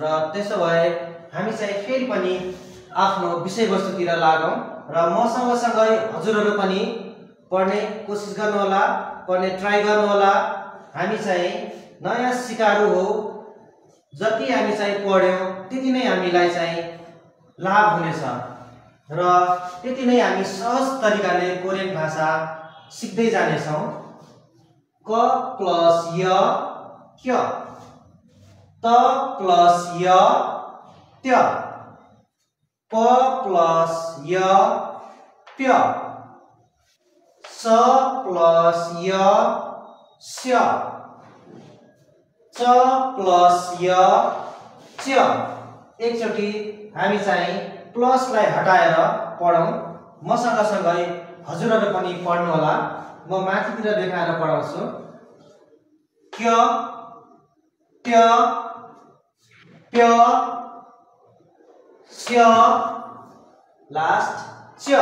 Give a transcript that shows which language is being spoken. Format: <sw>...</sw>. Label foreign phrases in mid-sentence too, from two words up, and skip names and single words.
<ne>र त्यसो भए हामी चाहिँ फेरि पनि आफ्नो विषयवस्तुतिर लागौँ र म सँगसँगै हजुरहरू पनि पढ्ने कोसिस गर्नुहोला, पढ्ने ट्राई गर्नुहोला। हामी चाहिँ नयाँ सिकारु हो, जति हामी चाहिँ पढ्यौँ त्यति नै हामीलाई चाहिँ लाभ हुनेछ र त्यति नै हामी सहज तरिकाले कोरियन भाषा सिक्दै जानेछौँ। क प्लस य क्य, त प्लस य त्य, प प्लस य प्य, स प्लस य स्य, च प्लस य च्य। एकचोटि हामी चाहिँ प्लसलाई हटाएर पढौँ। म सँगसँगै हजुरहरू पनि पढ्नु होला। म माथितिर देखाएर पढाउँछु। क्य त्य प्य स्य लास्ट च्य।</ne>